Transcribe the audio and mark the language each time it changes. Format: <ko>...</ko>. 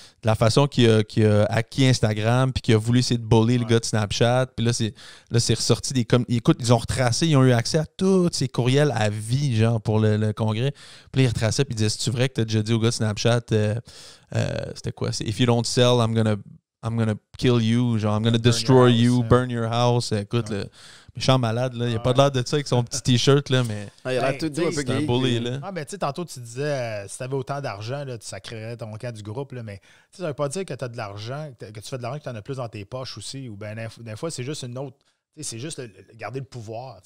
<fr>De la façon qu'il a acquis Instagram puis qu'il a voulu essayer de bully le gars de Snapchat. Puis là, c'est là, c'est ressorti écoute, ils ont retracé, ils ont eu accès à tous ces courriels à vie, genre, pour le congrès. Puis là, ils retraçaient, puis ils disaient, c'est vrai que tu as déjà dit au gars de Snapchat, c'était quoi? C'est</fr> <en>If you don't sell, I'm gonna kill you,</en> <fr>genre,</fr> <en>I'm gonna destroy you, burn your house.</en> <fr>Écoute, le méchant malade, là, il a pas l'air de ça avec son petit t-shirt, là, mais il a l'air tout doux, un peu c'est un bully, là. Ah, mais tu sais, tantôt, tu disais, si tu avais autant d'argent, là, tu sacrerais ton camp du groupe, là, mais ça veut pas dire que tu as de l'argent, que tu fais de l'argent, que tu en as plus dans tes poches aussi, ou bien des fois, c'est juste une autre, c'est juste garder le pouvoir.</fr>